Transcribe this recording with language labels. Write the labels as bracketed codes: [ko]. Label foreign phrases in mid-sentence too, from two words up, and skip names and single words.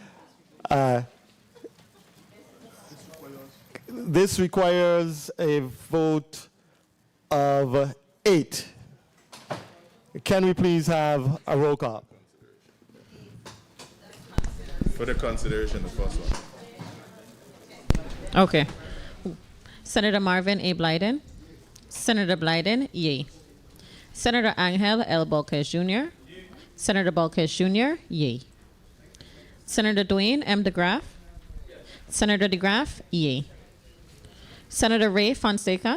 [en] This requires a vote of 8. Can we please have a roll call? For the consideration, the first one. Okay. Senator Marvin A. Blyden. Senator Blyden, yea. Senator Angel L. Bolkes Jr. Senator Bolkes Jr., yea. Senator Dwayne M. DeGraff. Senator DeGraff, yea. Senator Ray Fonseca.